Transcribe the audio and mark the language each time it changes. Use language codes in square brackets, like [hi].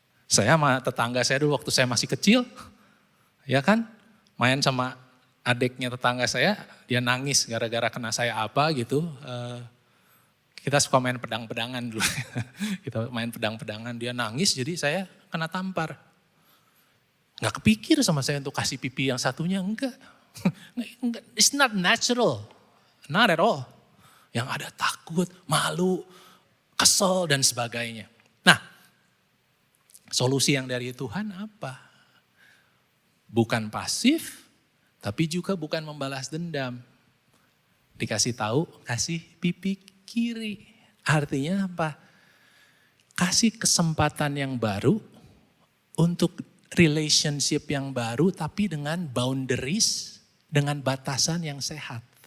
[id] Saya sama tetangga saya dulu waktu saya masih kecil, ya kan, main sama adiknya tetangga saya, dia nangis gara-gara kena saya apa gitu. Kita suka main pedang-pedangan dulu. Kita main pedang-pedangan, dia nangis jadi saya kena tampar. Nggak kepikir sama saya untuk kasih pipi yang satunya, enggak. [en] It's not natural, not at all. [id] Yang ada takut, malu, kesel dan sebagainya. Nah, solusi yang dari Tuhan apa? Bukan pasif, tapi juga bukan membalas dendam. Dikasih tahu, kasih pipi kiri. Artinya apa? Kasih kesempatan yang baru untuk relationship yang baru tapi dengan boundaries, dengan batasan yang sehat.